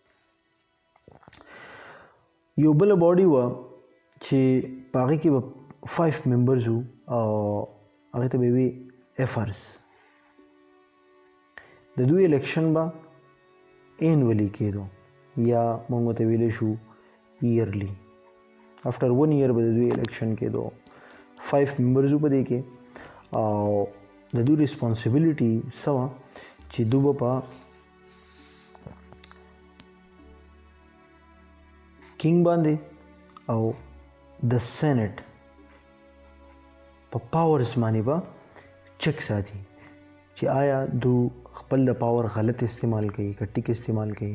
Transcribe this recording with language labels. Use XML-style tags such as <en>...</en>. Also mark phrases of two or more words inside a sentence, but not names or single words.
<ps>یو بله باډي وه چې په هغې کې به 5 ممبرز وو او هغې ته به یې وي ایفرز. د دوی الیکشن به annually کېدو یا موږ ته ویلی شو yearly.</ps> <en>after 1 year</en> <ps>به د دوی الیکشن کېدو. 5 ممبرز په دې کې او د دوی ریسپانسیبিলিټي څه وه چې دوی به په کینګ باندې او د سینټ په پاورز باندې به چک ساتي چې آیا دو خپل د پاور غلط استعمال کوي که ټیک استعمال کوي.</ps>